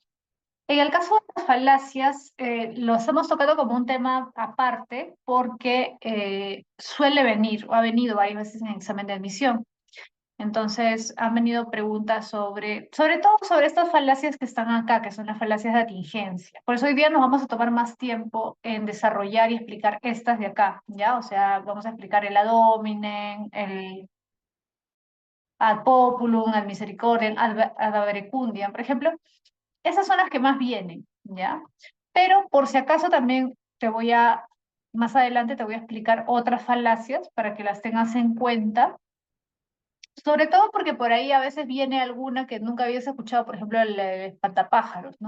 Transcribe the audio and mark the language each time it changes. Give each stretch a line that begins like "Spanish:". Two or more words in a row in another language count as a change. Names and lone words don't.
Spanish: En el caso de las falacias, los hemos tocado como un tema aparte porque suele venir o ha venido varias veces en el examen de admisión. Entonces, han venido preguntas sobre todo sobre estas falacias que están acá, que son las falacias de atingencia. Por eso hoy día nos vamos a tomar más tiempo en desarrollar y explicar estas de acá, ¿ya? O sea, vamos a explicar el
Latin: ad hominem, el ad populum, ad misericordiam, ad verecundiam,
Spanish: por ejemplo. Esas son las que más vienen, ¿ya? Pero por si acaso también más adelante te voy a explicar otras falacias para que las tengas en cuenta, sobre todo porque por ahí a veces viene alguna que nunca habías escuchado, por ejemplo, el espantapájaros, ¿no?